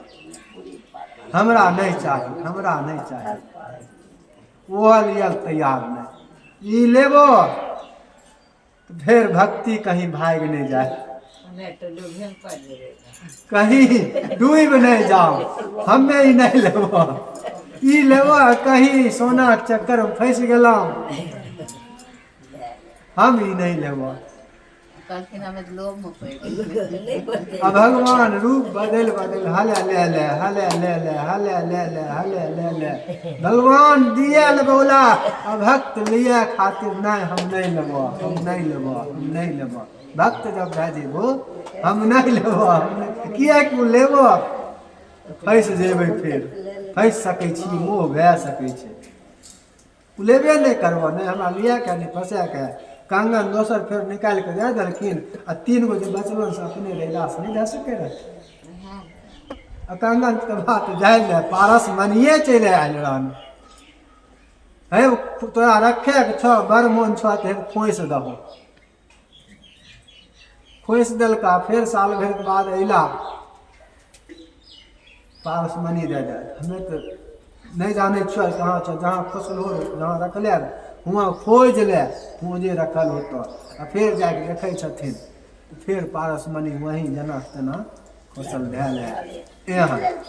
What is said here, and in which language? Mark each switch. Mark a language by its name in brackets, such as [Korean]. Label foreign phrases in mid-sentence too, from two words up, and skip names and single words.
[Maithili] हमरा नहीं चाहिए, हमरा नहीं चाहिए। वो लियल तैयार नहीं। ई लेबो तो फिर भक्ति कहीं भाग नहीं जाए, कहीं डूब नहीं जाओ। हमें ही नहीं लेबो, ई लेबो कहीं सोना चक्कर में फंस गेलो, हम ही नहीं लेबो। अब भगवान रूप बदल बदल हले ले ले, हले ले ले, हले ले ले, हले ले ले। भगवान दिए ले बोला, अब भक्त लिए खातिर नहीं, हम नहीं लेबो, हम नहीं लेबो, हम नहीं लेबो। भक्त जब भेजेबो हम नहीं लेबो, किया कि लेबो फंस जेबै, फिर फंस सकै छी, मोह भए सकै छै। लेबे नहीं करबो, नहीं हमरा लिया के नहीं फंसे के कंगन दोसर फेर निकालि कऽ दे देलखिन आ 3 गो जे बचलन से अपने रैदास नहीं दे सके रहे। आ कंगन के बात जाए ले पारस मनिए चले आयल रहन हे तोरा रखे के छो बड़ मोन छो ते खोइस दहो खोइस देलका फिर साल भर के बाद अइला पारस मनी दे दे हमें तो नहीं जाने छो कहाँ छो जहाँ फसल हो जहाँ रखले हुआ खोज ले खोजे रखल होतो आ फिर जाके देखे छथिन फिर पारस मनी वहीं जना तना फसल धैल है यहाँ